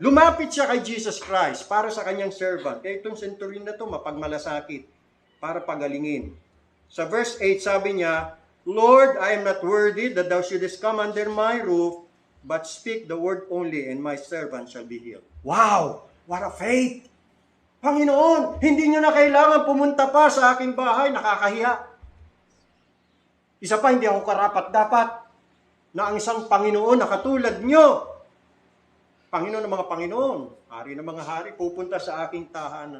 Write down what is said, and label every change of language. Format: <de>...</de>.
<tl>Lumapit siya kay Jesus Christ para sa kanyang servant. Kaya itong centurion na to mapagmalasakit para pagalingin. Sa verse 8, sabi niya,</tl> <en>Lord, I am not worthy that thou shouldest come under my roof, but speak the word only, and my servant shall be healed. Wow! What a faith!</en> <tl>Panginoon, hindi nyo na kailangan pumunta pa sa aking bahay, nakakahiya. Isa pa, hindi ako karapat-dapat na ang isang Panginoon na katulad nyo. Panginoon ng mga Panginoon, hari ng mga hari, pupunta sa aking tahanan.</tl>